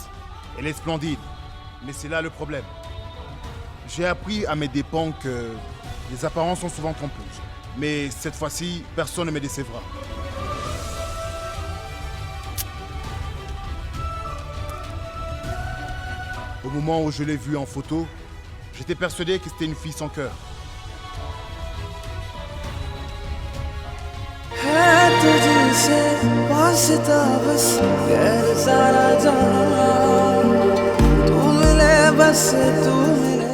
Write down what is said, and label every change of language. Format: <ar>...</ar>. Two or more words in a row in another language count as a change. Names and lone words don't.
<fr>Elle est splendide, mais c'est là le problème. J'ai appris à mes dépens que les apparences sont souvent trompeuses. Mais cette fois-ci, personne ne me décevra. Au moment où je l'ai vue en photo, j'étais persuadé que c'était une fille sans cœur.</fr> <hi>तुझसे वास्ता बस गैर सारा जहां तू मिले बस तू मिले</hi>